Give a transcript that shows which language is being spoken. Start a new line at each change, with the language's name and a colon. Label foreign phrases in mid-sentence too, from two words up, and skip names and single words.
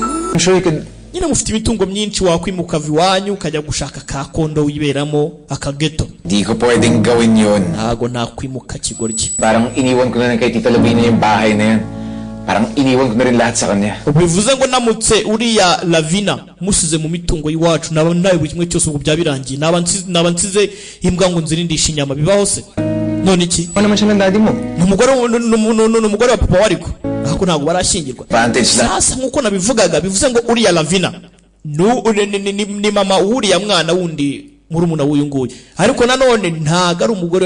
English: I'm sure you could.
Kinyarwanda: nyine mufite imitungo myinshi wakwimuka viwanyu ukajya gushaka ka kondo wiberamo akageto.
Filipino: Di ko pwedeng gawin yun.
Kinyarwanda: Ntago nakwimuka kigoryi.
Filipino: Parang iniwan ko na kay Tita Lovina yung bahay na yan. Parang iniwan ko na rin lahat sa kanya.
Kinyarwanda: Bivuze ngo namutse uriya Lavina musize mu mitungo yiwacu naba nawe buri kimwe cyose ubwo byabirangiye naba nsize imbwa ngo nzirindisha inyama bibaho se. None iki?
Filipino: Ano naman siya ng daddy mo?
Kinyarwanda: Numugore wa papa wariko. Ako ntago barashingirwa. Sasa nkuko nabivugaga bivuze ngo uriya Lavina ni mama uriya mwana wundi murumuna w'uyu nguyu ariko nanone ntago ari umugore